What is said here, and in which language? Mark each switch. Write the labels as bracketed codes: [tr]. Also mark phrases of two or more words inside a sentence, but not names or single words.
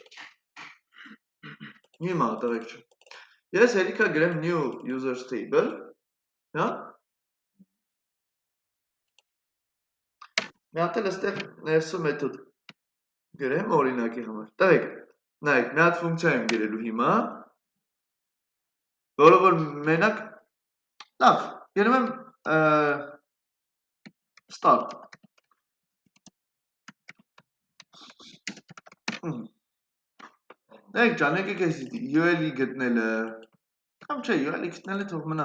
[hy] Հիմա տղեկ ջան։ Ես հերիքա գրեմ [en] new users table, [hy] հա։ Մի հատ էլ այստեղ ներսում մեթոդ գրեմ օրինակի համար։ Տղեկ, նայեք, մի հատ ֆունկցիա եմ գրելու հիմա, որը որ մենակ լավ, գրում եմ start։ Նայեք ջան, եկեք այս UL-ի գտնելը, կամ չէ, UL-ի գտնելը թող մնա